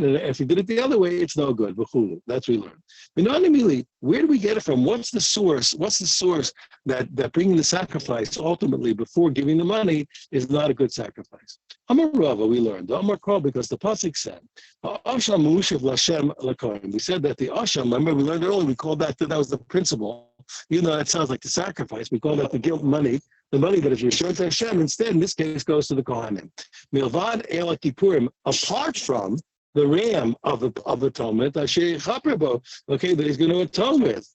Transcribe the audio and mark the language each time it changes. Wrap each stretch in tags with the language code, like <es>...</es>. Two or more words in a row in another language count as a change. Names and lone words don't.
<en>And if he did it the other way, it's no good. That's what we learn. Where do we get it from? What's the source? What's the source that bringing the sacrifice ultimately before giving the money is not a good sacrifice?</en> <he>אמר רבא,</he> <en>we learned. Amar Kol, because the pasuk said,</en> <he>"אשם מושב לה' לכהן."</he> <en>We said that the asham. Remember, we learned earlier. We called that was the principle. Even though that sounds like the sacrifice, we call that the guilt money. The money that is returned to Hashem, instead, in this case, goes to the Kohanim.</en> <he>מלבד איל הכפורים,</he> <en>apart from the ram of atonement, okay, that he's going to atone with.</en>